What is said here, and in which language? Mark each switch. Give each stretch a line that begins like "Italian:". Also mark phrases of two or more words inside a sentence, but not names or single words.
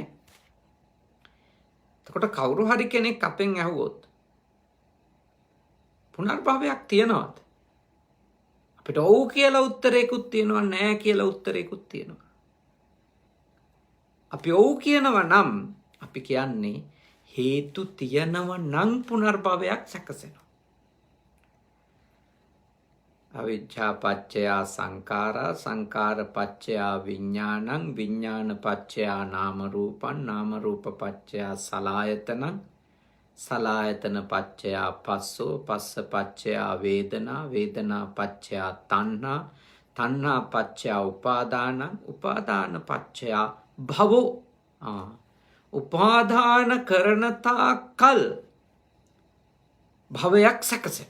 Sinhala: එතකොට කවුරු හරි කෙනෙක් අපෙන් ඇහුවොත් පුනර්භවයක් තියනවද? අපිට ඔව් කියලා උත්තරයකුත් තියෙනවා, නැහැ කියලා උත්තරයකුත් තියෙනවා. අපි ඔව් කියනවා නම් අපි කියන්නේ හේතු තියනව නම් පුනර්භවයක් සැකසෙනවා.
Pali: අවිජ්ජා පච්චයා සංඛාරා, සංඛාර පච්චයා විඥානං, විඥාන පච්චයා නාම රූපං, නාම රූප පච්චයා සලආයතනං, සලආයතන පච්චයා පස්සෝ, පස්ස පච්චයා වේදනා, වේදනා පච්චයා තණ්හා, තණ්හා පච්චයා උපාදානං, උපාදාන පච්චයා භවෝ.
Sinhala: උපාදාන කරන තාක්කල් භවයක් සැකසෙනවා.